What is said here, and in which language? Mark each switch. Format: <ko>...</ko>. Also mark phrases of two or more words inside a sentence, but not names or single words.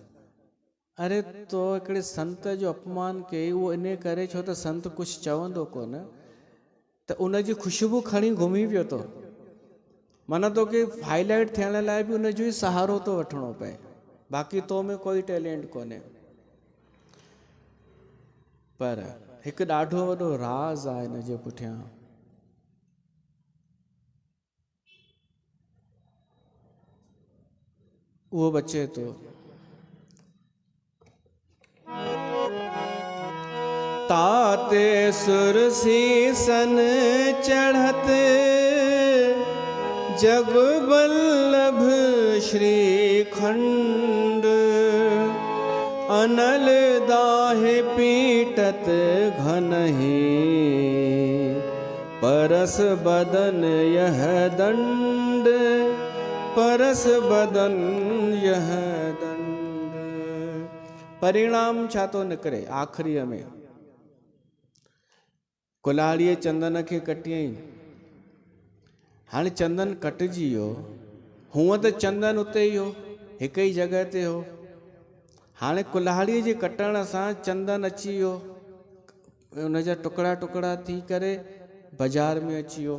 <sd>अरे तो हिकिड़े संत जो अपमान कई, उहो इन करे छो त संत कुझु चवंदो कोन, त उनजी ख़ुशबू खणी घुमी पियो थो, माना तोखे हाईलाइट थियण लाइ बि उनजो ई सहारो थो वठिणो पए, बाक़ी तो में कोई टैलेंट कोन्हे। पर हिकु ॾाढो वॾो राज़ आहे हिन जे पुठियां। उहो बचे थो।</sd> <awa>ताते सुर सीसन चढ़त, जग बल्लभ श्रीखंड, अनल दाहे पीटत घनहि, परस बदन यह दंड, परस बदन यह दंड।</awa> <sd>परिणाम छा थो निकिरे आख़िरीअ में। कुल्हाड़ीअ चंदन खे कटियईं, हाणे चंदन कटिजी वियो, हूअं त चंदन उते ई हो, हिकु ई जॻह ते हो, हाणे कुल्हाड़ीअ जे कटण सां चंदन अची वियो, उनजा टुकड़ा टुकड़ा थी करे बाज़ार में अची वियो।</sd>